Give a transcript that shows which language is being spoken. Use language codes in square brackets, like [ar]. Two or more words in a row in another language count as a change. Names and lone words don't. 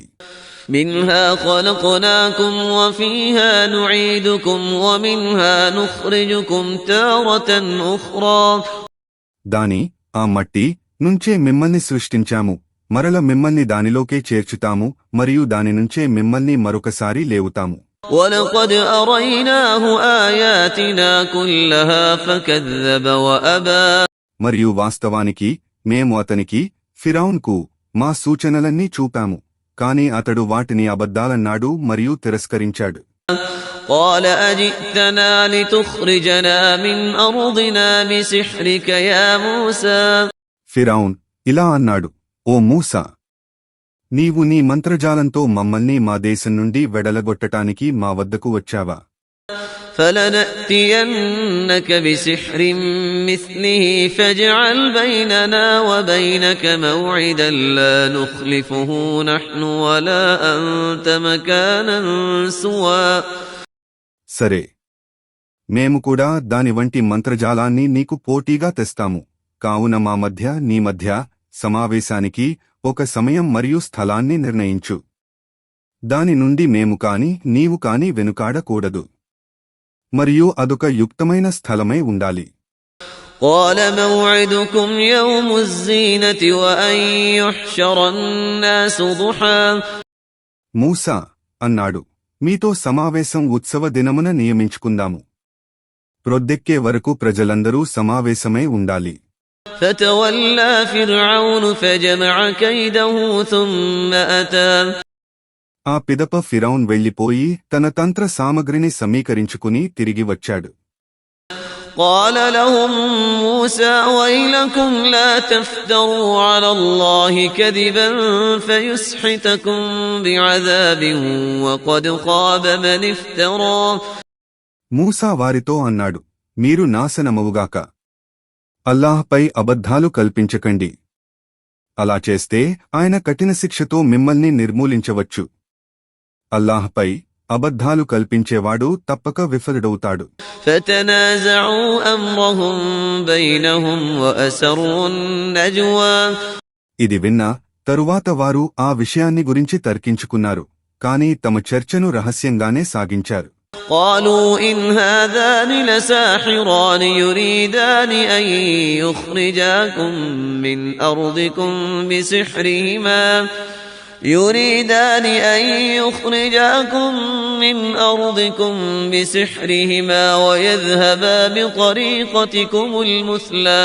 [ar] منها خلقناكم وفيها نعيدكم ومنها نخرجكم تارة أخرى [te] దాని ఆ మట్టి నుంచే మిమ్మల్ని సృష్టించాము, మరల మిమ్మల్ని దానిలోకే చేర్చుతాము మరియు దాని నుంచే మిమ్మల్ని మరొకసారి లేవుతాము. [ar] ولقد أريناه آياتنا كلها فكذب وأبى [te] మరియు వాస్తవానికి మేము అతనికి ఫిరౌన్కు మా సూచనలన్నీ చూపాము, కాని అతడు వాటిని అబద్ధాలన్నాడు మరియు తిరస్కరించాడు. [ar] قال أجئتنا لتخرجنا من أرضنا بسحرك يا موسى [te] ఫిరౌన్ ఇలా అన్నాడు, ఓ మూసా, నీవు నీ మంత్రజాలంతో మమ్మల్ని మా దేశం నుండి వెడలగొట్టటానికి మా వద్దకు వచ్చావా? [ar] فلنأتينك بسحر مثله فاجعل بيننا وبينك موعدا لا نخلفه نحن ولا أنت مكانا سوى [te] సరే, మేము కూడా దాని వంటి మంత్రజాలాన్ని నీకు పోటీగా తెస్తాము. కావున మా మధ్య నీ మధ్య సమావేశానికి ఒక సమయం మరియు స్థలాన్ని నిర్ణయించు. దాని నుండి మేము కాని నీవు కాని వెనుకాడకూడదు. మరియు అదొక యుక్తమైన స్థలమై ఉండాలి. [ar] قال موعدكم يوم الزينة وأن يحشر الناس ضحى. [te] మూసా అన్నాడు, మీతో సమావేశం ఉత్సవ దినమున నియమించుకుందాము. ప్రొద్దెక్కే వరకు ప్రజలందరూ సమావేశమై ఉండాలి. [ar] فتولى فرعون فجمع كيده ثم أتى. [te] ఆ పిదప ఫిరౌన్ వెళ్లిపోయి తన తంత్ర సామగ్రిని సమీకరించుకుని తిరిగి వచ్చాడు. [ar] قال لهم موسى ويلكم لا تفتروا على الله كذبا فيسحتكم بعذاب وقد خاب من افترى. [te] మూసా వారితో అన్నాడు, మీరు నాశనమవుగాక. అల్లాహ్పై అబద్ధాలు కల్పించకండి. అలా చేస్తే ఆయన కఠిన శిక్షతో మిమ్మల్ని నిర్మూలించవచ్చు. అల్లాహ్పై అబద్ధాలు కల్పించేవాడు తప్పక విఫలుడవుతాడు. [ar] فتنازعوا أمرهم بينهم وأسروا النجوى. [te] ఇది విన్న తరువాత వారు ఆ విషయాన్ని గురించి తర్కించుకున్నారు, కాని తమ చర్చను రహస్యంగానే సాగించారు. [ar] قالوا إن هذان لساحران يريدان أن يخرجاكم من أرضكم بسحرهما ويذهبا بطريقتكم المثلى.